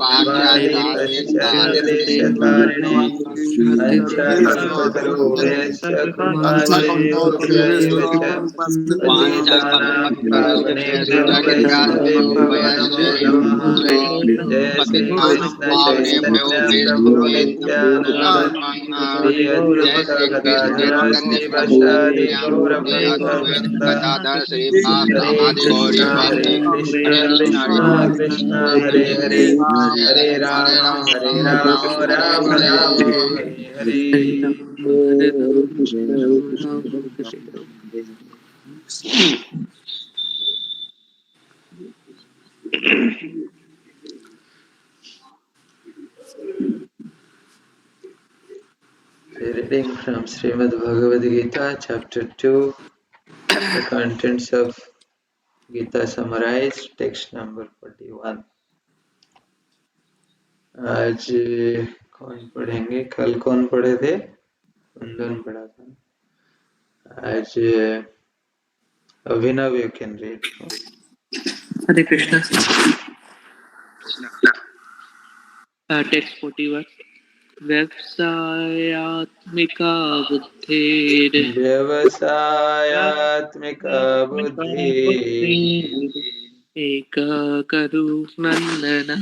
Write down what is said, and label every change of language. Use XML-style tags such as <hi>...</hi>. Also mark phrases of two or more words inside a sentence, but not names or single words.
<sa>शून्यवादी पाश्चात्य देशतारिणे वंशाकल्पतरुभ्यश्च कृपा सिन्धुभ्य एव च पतितानां पावनेभ्यो वैष्णवेभ्यो नमो नमः जय श्री कृष्ण चैतन्य प्रभु नित्यानंद श्री जय अद्वैत श्री कृष्ण गदाधर चैतन्य प्रभु श्रीवासादि गौर नित्यानंद भक्त अद्वैत वृंद गदाधर हरे श्रीवास आदि गौरी कृष्णा भक्त हरे कृष्णा हरे कृष्ण कृष्णा हरे कृष्णा हरे हरे हरे हरे हरे राम राम हरे राम राम हरे राम हरे राम हरे हरे हरे राम हरे राम राम हरे हरे</sa> <en>Reading from Srimad Bhagavad Gita, chapter 2, the contents of Gita summarized, text number 41.</en> <hi>आज कौन पढ़ेंगे? कल कौन पढ़े थे? कुंदन पढ़ा था। आज अभिनव,</hi> <en>you can read.</en> <sa>हरे कृष्ण टेक्स्ट 41 व्यवसायात्मिका बुद्धिर व्यवसायात्मिका बुद्धि एक करु नंदन</sa>